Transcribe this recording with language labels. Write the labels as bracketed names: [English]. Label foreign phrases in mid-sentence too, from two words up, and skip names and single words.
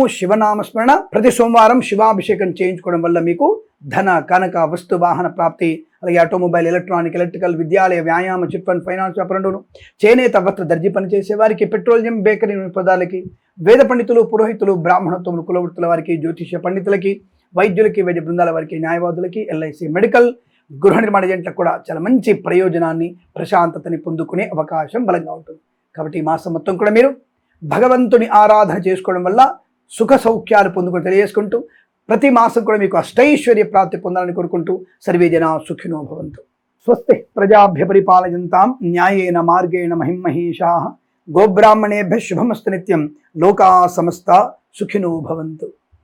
[Telugu] శివనామస్మరణ, ప్రతి సోమవారం శివాభిషేకం చేయించుకోవడం వల్ల మీకు ధన కనక వస్తు వాహన ప్రాప్తి, అలాగే [English] automobile, electronic, electrical, [Telugu] విద్యాలయ, వ్యాయామ, [English] chit fund, finance [Telugu] వ్యాపారంలోను, చేనేత వస్త్ర దర్జీ పనిచేసే వారికి, [English] petroleum, bakery [Telugu] పదాలకి, వేద పండితులు, పురోహితులు, బ్రాహ్మణత్వములు, కులవృత్తుల వారికి, జ్యోతిష్య పండితులకి, వైద్యులకి, వైద్య బృందాల వారికి, న్యాయవాదులకి, [English] LIC, medical, [Telugu] గృహ నిర్మాణ ఏజెంట్లకు కూడా చాలా మంచి ప్రయోజనాన్ని, ప్రశాంతతని పొందుకునే అవకాశం బలంగా ఉంటుంది. కాబట్టి ఈ మాసం మొత్తం కూడా మీరు భగవంతుని ఆరాధన చేసుకోవడం వల్ల సుఖ సౌఖ్యాలు పొందుకొని తెలియజేసుకుంటూ, ప్రతి మాసం కూడా మీకు అష్టైశ్వర్య ప్రాప్తి పొందాలని కోరుకుంటూ [Sanskrit] సర్వే జనా సుఖినో భవంతు. స్వస్తి ప్రజాభ్య పరిపాలయంతాం న్యాయేన మార్గేణ మహిమహేషాః. గోబ్రాహ్మణేభ్యः శుభమస్తు నిత్యం. లోకా సమస్తా సుఖినో భవంతు.